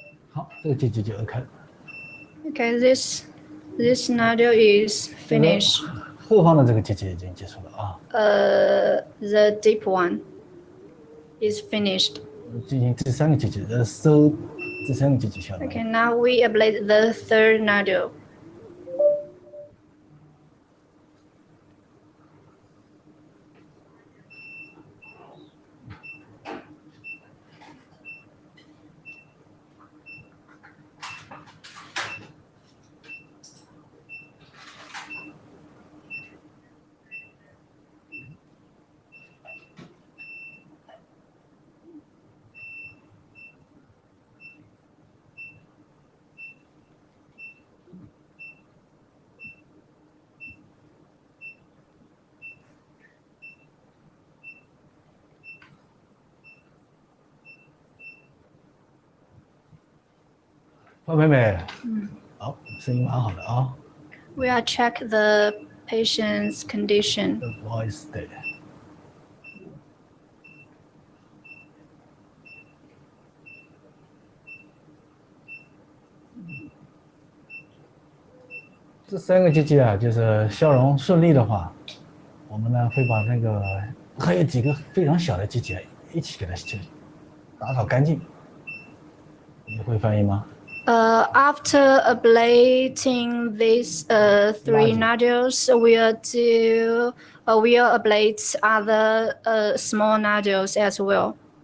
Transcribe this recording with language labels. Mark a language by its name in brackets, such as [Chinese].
[Chinese] 好，这个结节就 OK 了。 [English] Okay, this nodule is finished. [Chinese] 后方的这个结节已经结束了啊， [English] The deep one is finished. [Chinese] 进行第三个结节，收第三个结节消融。 [English] Okay, now we ablate the third nodule. [Chinese] 方妹妹，好，声音蛮好的啊。 [English] We are check the patient's condition. The voice [Chinese] 对。这三个结节啊，就是消融顺利的话，我们呢会把那个还有几个非常小的结节一起给它打扫干净。你会翻译吗？ [English] After ablating these three nodules, we'll ablate other small nodules as well.